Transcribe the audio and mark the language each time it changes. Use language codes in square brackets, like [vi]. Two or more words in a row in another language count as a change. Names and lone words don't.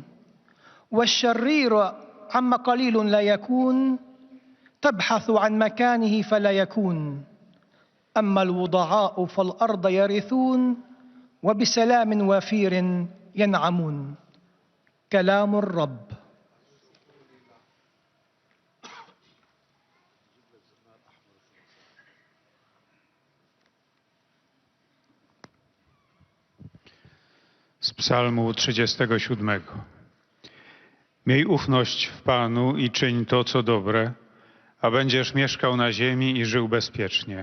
[ar] والشرير عما قليل لا يكون، تبحث عن مكانه فلا يكون. أما الوضعاء فالأرض يرثون، وبسلام وفير ينعمون. كلام الرب. [pl] Z Psalmu 37. Miej ufność w Panu i czyń to, co dobre, a będziesz mieszkał na ziemi i żył bezpiecznie.